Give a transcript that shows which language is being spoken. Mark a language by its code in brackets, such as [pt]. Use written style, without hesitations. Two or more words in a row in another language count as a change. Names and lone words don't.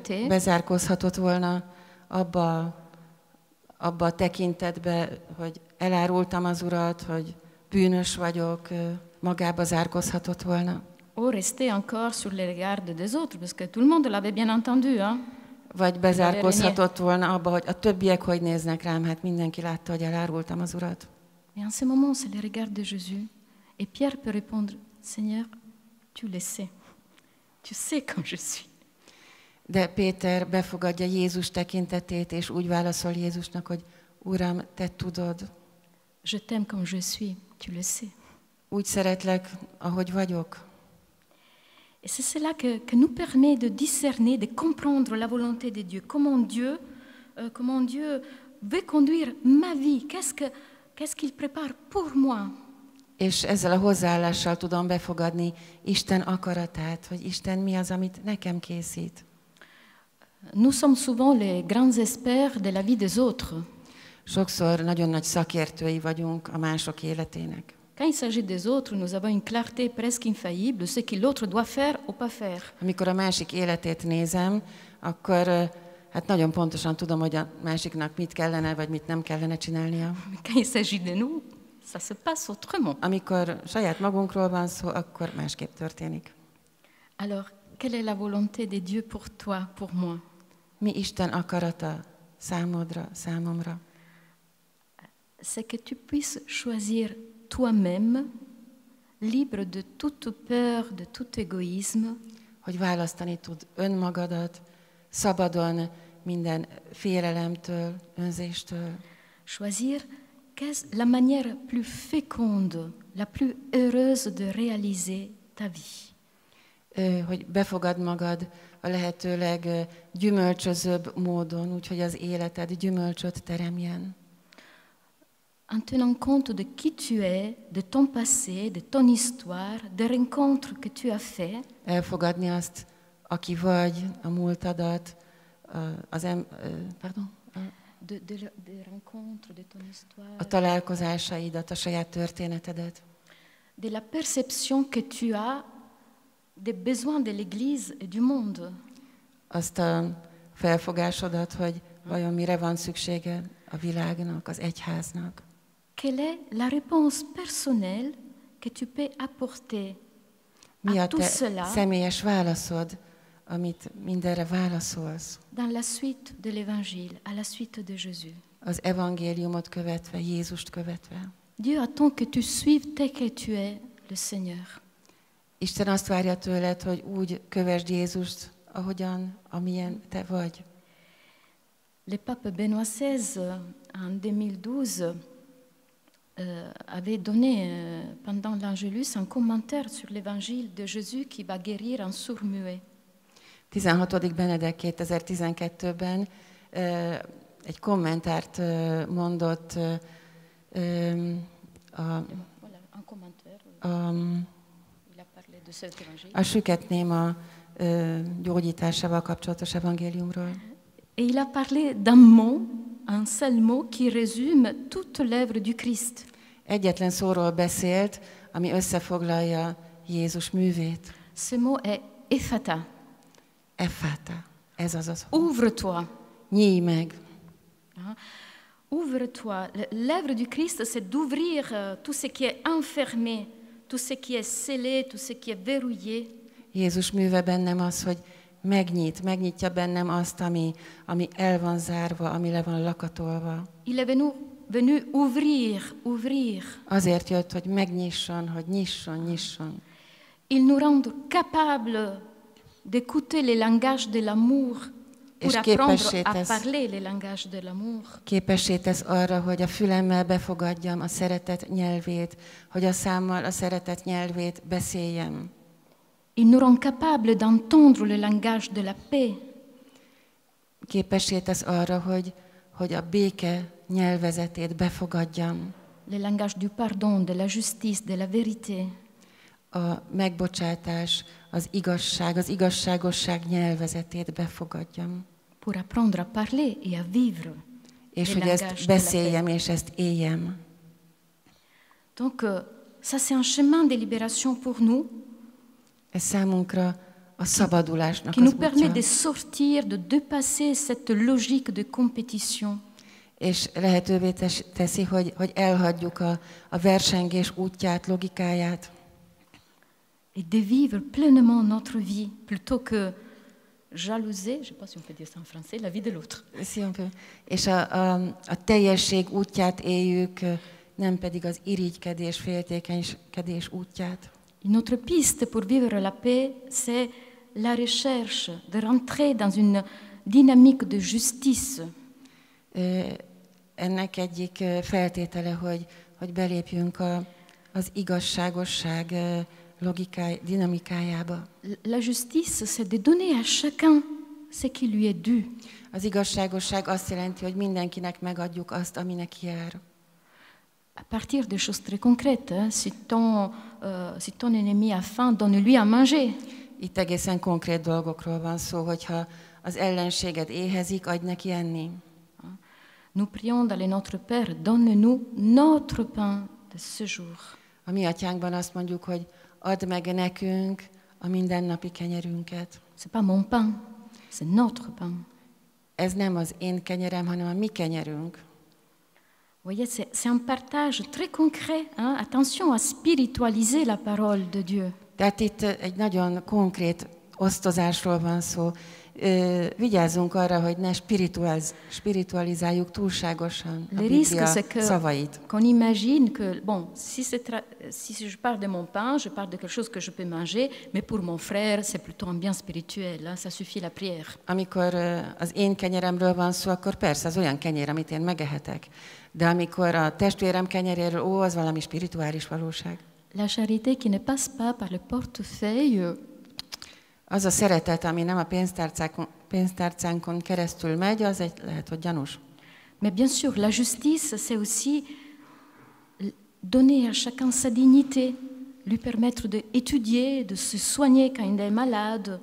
[hu] Péter bezárkózhatott volna abba a tekintetbe, hogy elárultam az Urat, hogy bűnös vagyok, magába zárkózhatott volna. [fr] Ou rester encore sur les regards des autres, parce que tout le monde l'avait bien entendu. Hein? [hu] Vagy bezárkózhatott volna abba, hogy a többiek hogy néznek rám, hát mindenki látta, hogy elárultam az Urat. [fr] Et en ce moment, c'est le regard de Jésus. Et Pierre peut répondre, Seigneur, tu le sais. Tu sais comme je suis. [hu] De Péter befogadja Jézus tekintetét, és úgy válaszol Jézusnak, hogy Uram, te tudod. [fr] Je t'aime comme je suis, tu le sais. [hu] Úgy szeretlek, ahogy vagyok. [fr] Et c'est cela que nous permet de discerner, de comprendre la volonté de Dieu. Comment Dieu veut conduire ma vie. Qu'est-ce qu'il prépare pour moi? [hu] És ezzel a hozzáállással tudom befogadni Isten akaratát, hogy Isten mi az, amit nekem készít. [fr] Nous sommes souvent les grands experts de la vie des autres. [hu] Sokszor nagyon nagy szakértői vagyunk a mások életének. [fr] Quand il s'agit des autres, nous avons une clarté presque infaillible de ce que l'autre doit faire ou pas faire. [hu] Amikor a másik életét nézem, akkor hát nagyon pontosan tudom, hogy a másiknak mit kellene, vagy mit nem kellene csinálnia. [fr] Quand il s'agit de nous, ça se passe autrement. [hu] Amikor saját magunkról van szó, akkor másképp történik. [fr] Alors, quelle est la volonté de Dieu pour toi, pour moi? [hu] Mi Isten akarata számodra, számomra? [fr] C'est que tu puisses choisir toi-même, libre de toute peur, de tout égoïsme. [hu] hogy választani tud önmagadat, szabadon minden félelemtől, önzéstől. [fr] Choisir qu'est la manière plus féconde, la plus heureuse de réaliser ta vie. [hu] Hogy befogad magad a lehetőleg gyümölcsözőbb módon, úgyhogy az életed gyümölcsöt teremjen. [fr] En tenant compte de qui tu es, de ton passé, de ton histoire, des rencontres que tu as fait. [hu] Elfogadni azt, aki vagy, a múltadat, [fr] De rencontres, de ton histoire. [hu] A találkozásaidat, a saját történetedet. [fr] De la perception que tu as des besoins de l'Église et du monde. [hu] Azt a felfogásodat, hogy vajon mire van szüksége a világnak, az egyháznak. [fr] Quelle est la réponse personnelle que tu peux apporter [hu] Mi [fr] à [hu] a [fr] tout [hu] te [fr] cela [hu] személyes válaszod, amit mindenre válaszolsz? [fr] dans la suite de l'Évangile, à la suite de Jésus? [hu] Az evangéliumot követve, Jézust követve. [fr] Dieu attend que tu suives tel que tu es le Seigneur. [hu] Isten azt várja tőled, hogy úgy kövesd Jézust, amilyen te vagy. [fr] Le pape Benoît XVI, en 2012, avait donné pendant l'Angélus un commentaire sur l'évangile de Jésus qui va guérir un sourd-muet. [hu] 16. Benedek 2012-ben egy kommentárt mondott a süket néma gyógyításával kapcsolatos evangéliumról. [fr] Et il a parlé d'un mot, un seul mot qui résume toute l'œuvre du Christ. [hu] Egyetlen szóról beszélt, ami összefoglalja Jézus művét. [fr] Ce mot est ephata. Ephata. [hu] Ez az az szó. [fr] Ouvre-toi. [hu] Nyíj meg. [fr] Ouvre-toi. L'œuvre du Christ, c'est d'ouvrir tout ce qui est enfermé, tout ce qui est scellé, tout ce qui est verrouillé. [hu] Jézus műve bennem az, hogy megnyitja bennem azt, ami el van zárva, ami le van lakatolva. [fr] Il est venu ouvrir. [hu] Azért jött, hogy megnyisson, hogy nyisson. [fr] Il nous rend capables d'écouter les langages de l'amour pour apprendre à parler les langages de l'amour. [hu] Képessé tesz arra, hogy a fülemmel befogadjam a szeretet nyelvét, hogy a számmal a szeretet nyelvét beszéljem. [fr] Il nous rend capables d'entendre le langage de la paix. [hu] Képessé tesz arra, hogy a béke nyelvezetét befogadjam. [fr] Le langage du pardon, de la justice, de la vérité. [hu] A megbocsátás, az igazság, az igazságosság nyelvezetét befogadjam. [fr] Pour apprendre à parler et à vivre. [hu] És hogy ezt beszéljem, és ezt éljem. [fr] Donc, ça c'est un chemin de libération pour nous. [hu] Ez számunkra a szabadulásnak [fr] qui [hu] az [fr] nous permet [hu] útja. [fr] de sortir, de dépasser cette logique de compétition. [hu] És lehetővé teszi, hogy elhagyjuk a versengés útját, logikáját. [fr] Et de vivre pleinement notre vie, plutôt que jalouser, je ne sais pas si on peut dire ça en français, la vie de l'autre. [hu] És a teljesség útját éljük, nem pedig az irigykedés, féltékenykedés útját. [fr] Une autre piste pour vivre la paix, c'est la recherche de rentrer dans une dynamique de justice. [hu] Ennek egyik feltétele, hogy belépjünk az igazságosság dinamikájába. [fr] La justice, c'est de donner à chacun ce qui lui est dû. [hu] Az igazságosság azt jelenti, hogy mindenkinek megadjuk azt, ami neki jár. [fr] À partir de choses très concrètes, si ton ennemi a faim, donne-lui à manger. [hu] Itt egészen konkrét dolgokról van szó, hogyha az ellenséged éhezik, adj neki enni. [fr] Nous prions dans le Notre Père, donne-nous notre pain de ce jour. [hu] A mi atyánkban azt mondjuk, hogy add meg nekünk a mindennapi kenyerünket. [fr] C'est pas mon pain, c'est notre pain. [hu] Ez nem az én kenyerem, hanem a mi kenyerünk. [fr] Voyez, c'est un partage très concret. Hein? Attention à spiritualiser la parole de Dieu. [hu] Tehát itt egy nagyon konkrét osztozásról van szó. Vigyázzunk arra, hogy ne spiritualizáljuk túlságosan a Biblia szavait. [fr] Qu'on imagine que, bon, si je parle de mon pain, je parle de quelque chose que je peux manger, mais pour mon frère, c'est plutôt un bien spirituel, hein, ça suffit la prière. [hu] Amikor az én kenyeremről van szó, akkor persze az olyan kenyér, amit én megehetek. De amikor a testvérem kenyeréről, az valami spirituális valóság. [fr] La charité qui ne passe pas par le portefeuille. [hu] Az a szeretet, ami nem a pénztárcánkon keresztül megy, az lehet, hogy gyanús. [fr] Mais bien sûr, la justice, c'est aussi donner à chacun sa dignité, lui permettre d'étudier, de se soigner quand il est malade.